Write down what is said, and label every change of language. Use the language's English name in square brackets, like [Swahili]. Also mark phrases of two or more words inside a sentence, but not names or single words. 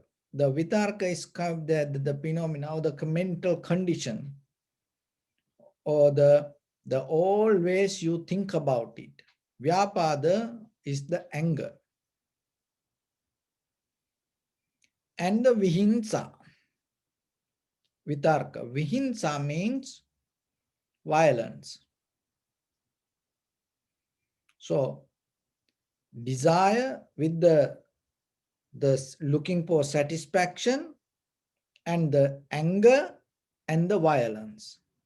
[English] The vitarka is the phenomena or the mental condition, or the always you think about it. Vyapada is the anger. And the [Pali] vihinsa, vitarka. [English] Vihinsa means violence. So desire with the looking for satisfaction, and the anger and the violence.